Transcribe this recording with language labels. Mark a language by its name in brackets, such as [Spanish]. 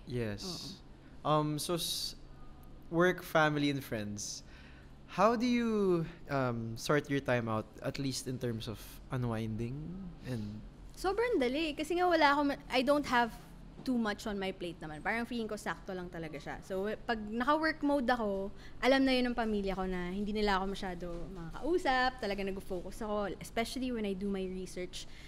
[English] Yes. [Filipino] Oo. [English] So work, family, and friends. How do you sort your time out, at least in terms of unwinding and [Filipino] Sobrang dali. [English] Kasi nga I don't have too much on my plate naman. [Filipino] Parang feeling ko sakto lang talaga siya. So, pag naka-work mode ako, alam na yun ng pamilya ko na hindi nila ako masyado makakausap. Talaga nag-focus ako. [English] Especially when I do my research.